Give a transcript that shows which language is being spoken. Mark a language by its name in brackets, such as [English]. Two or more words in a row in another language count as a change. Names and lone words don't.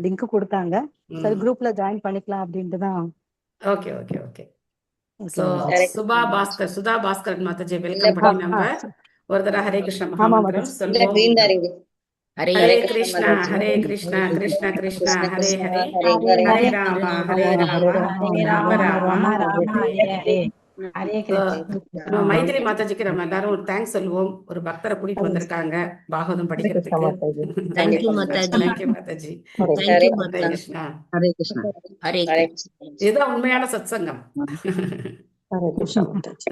[Tamil] லிங்க் கொடுத்தாங்க. சரி ம். குரூப்ல ஜாயின் பண்ணிக்கலாம் அப்படின்ட்டு தான். [English] okay okay okay. [Tamil] ஓகே ஸோ மாதாஜி. ஹரே கிருஷ்ண சுபா மாதாஜி. பாஸ்கர், சுதா பாஸ்கர் மாதாஜி இல்ல வெல்கம் ஆ பண்ணி ஆ நம்ம ஒரு தடவை ஹரே கிருஷ்ண ஆமா மகாமந்திரம் மாதாஜி. இல்ல சொல்வோம். கிரீன் தான் இருக்கு. ஹரே ஹரே ஹரே கிருஷ்ணா கிருஷ்ண கிருஷ்ணா மாதாஜி. ஹரே கிருஷ்ணா கிருஷ்ண கிருஷ்ணா கிருஷ்ண ஹரே கிருஷ்ணா ஹரே ஹரே ஹரே. ஹரே ஹரே ராம ஹரே ஹரே ராம ராமா ராம ராம ராம ராம ஹரே ஹரே ஹரே. ஹரே. ஹரே So, கிருஷ்ண. நம்ம மைதிலி மாதாஜிக்கு நம்ம எல்லாரும் ஒரு தேங்க்ஸ் சொல்லுவோம். ஒரு பக்தரை கூட்டிட்டு வந்திருக்காங்க பாகவதம் ஹரே கிருஷ்ணா படிக்கிறதுக்கு. மாதாஜி. தேங்க்யூ கண்டிப்பா மாதாஜி. தேங்க்யூ மாதாஜி. ஹரே தேங்க்யூ ஹரே ஹரே மாதா. கிருஷ்ணா. ஹரே கிருஷ்ணா. ஹரே ஹரே கிருஷ்ணா. கிருஷ்ண. இதுதான் உண்மையான சத்சங்கம். ஹரே கிருஷ்ணா மாதாஜி.